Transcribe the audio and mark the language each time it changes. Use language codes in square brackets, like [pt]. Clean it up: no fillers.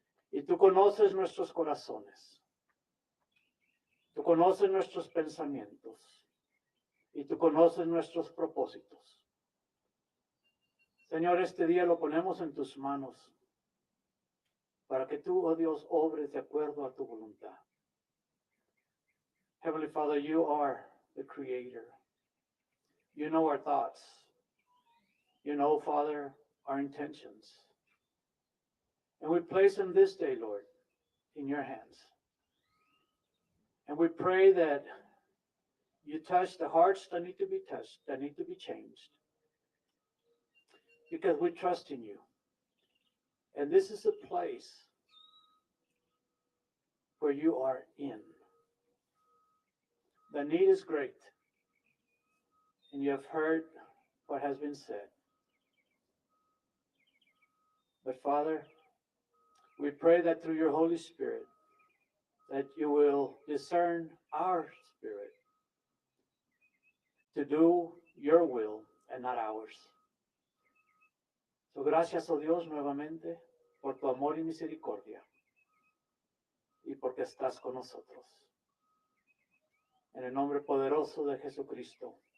[es] Y tú conoces nuestros corazones. Tú conoces nuestros pensamientos. Y tú conoces nuestros propósitos. Señor, este día lo ponemos en tus manos para que tú, oh Dios, obres de acuerdo a tu voluntad. [en] Heavenly Father, you are the Creator. You know our thoughts. You know, Father, our intentions. And we place them this day, Lord, in your hands. And we pray that you touch the hearts that need to be touched, that need to be changed. Because we trust in you. And this is a place where you are in. The need is great. And you have heard what has been said. But Father, we pray that through your Holy Spirit, that you will discern our spirit to do your will and not ours. [es] So gracias, oh Dios, nuevamente por tu amor y misericordia y porque estás con nosotros. En el nombre poderoso de Jesucristo.